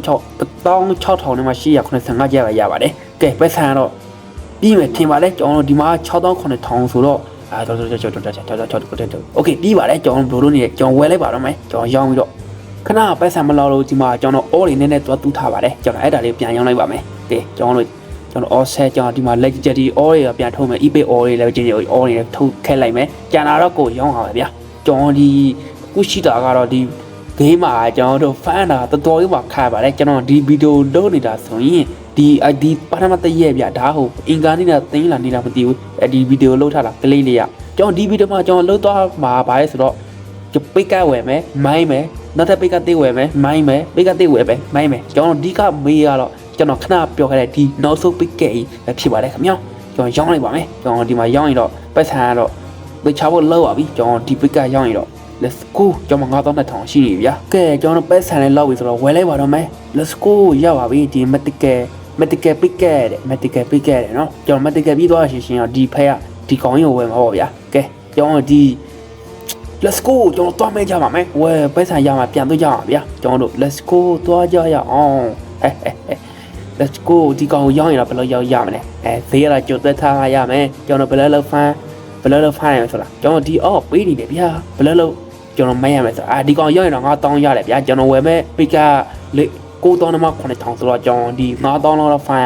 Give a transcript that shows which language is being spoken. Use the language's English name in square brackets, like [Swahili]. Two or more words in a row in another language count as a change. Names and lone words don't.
[Burmese] 16000 နဲ့မှ885ကျပ်ပဲရပါတယ်။ကဲပတ်စံတော့ပြီးမယ်ထင်ပါလေကျွန်တော်ဒီမှာ69000ဆိုတော့တော်โอเคပြီးပါတယ်ကျွန်တော်ဘလို့နေကျွန်တော်ဝယ်လိုက်ပါတော့မယ်ကျွန်တော်ရောင်းပြီးတော့ခဏပတ်စံမလောက်လို့ဒီမှာကျွန်တော် all တွေနည်းနည်းသွားတူးထားပါတယ်ကျွန်တော်အဲ့ဒါလေးပြန်ရောင်းလိုက်ပါမယ်ကဲကျွန်တော် [English] all set [Burmese] ကျွန်တော်ဒီမှာ [English] legendary all [Burmese] တွေပြန်ထုတ် မယ် eBay all တွေ [English] legendary all [Burmese] တွေထုတ်ခဲ့လိုက်မယ်ကျန်တာတော့ကိုရောင်းအောင်ပါဗျာကျွန်တော်ဒီခုရှိတာကတော့ဒီ game မှာကျွန်တော်တို့ fan တာတော်တော်လေးမှာခါပါတယ်ကျွန်တော်ဒီ video လုပ်နေတာဆိုရင်ဒီပါရမတ်ရဲ့ဗျာဒါဟုတ် အင်္ဂါနေ့နဲ့တင်းလာနေတာမသိဘူးဒီ video လုပ်ထားတာကလေးလေးရကျွန်တော်ဒီ video မှာကျွန်တော်လုပ်သွားမှာပါလဲဆိုတော့ပိတ်ကဝယ်မယ်မိုင်းမယ်နောက်ထပ်ပိတ်ကသေးဝယ်မယ်မိုင်းမယ်ပိ တ်ကသေးဝယ်မယ်မိုင်းမယ်ကျွန်တော်ဒီကမေးရတော့ကျွန်တော်ခဏပြောခဲ့တဲ့ဒီနောက်ဆုံးပိတ်ကကြီးဖြစ်ပါတယ်ခင်ဗျာကျွန်တော်ရောင်းလိုက်ပါမယ်ကျွန် တော်ဒီမှာရောင်းရင်တော့ပတ်စံကတော့ပိတ်ချဖို့လောက်ပါပြီကျွန်တော်ဒီပိတ်ကရောင်းရင်တော့ [English] let's go [Burmese] ကျွန်တော်9200ရှိနေပြီဗျာကဲကျွန်တော်ပတ်စံလေးလောက်ပြီဆိုတော့ဝယ်လိုက်ပါတော့မယ် [English] let's go [Burmese] ရပါပြီဒီ [English] medical pick [Burmese] တဲ့ [English] medical pick [Burmese] တဲ့เนาะကျွန်တော် medical ပြီးသွားရှင်တော့ဒီဖက်ကဒီကောင်ကြီးကိုဝယ်မှာပေါ့ဗျာကဲကျွန်တော်ဒီ [English] let's go [Burmese] ကျွန်တော်သွားမဲကြပါမယ်ဝယ်ပတ်စံရမှာပြန်သွားကြပါဗျာကျွန်တော်တို့ [English] let's go [Burmese] သွားကြရအောင် [English] let's go [Burmese] ဒီကောင်ကိုရောင်းရင်တော့ဘယ်လိုရောင်းရမလဲဈေးရတာကြိုသက်ထားရမယ်ကျွန်တော်ဘယ်လိုဖမ်းရမယ်ဆိုတာကျွန်တော်ဒီအော်ပေးနေတယ်ဗျာဘယ်လိုကျွန်တော်မဲရမယ်ဆိုတာဒီကောင်ရောင်းရင်တော့9000ရတယ်ဗျာကျွန်တော်ဝယ်မဲ့ပိကလေ9000နဲ့မှ9000ဆိုတော့ကျွန်တော်ဒီ9000လောက်ဖမ်းရ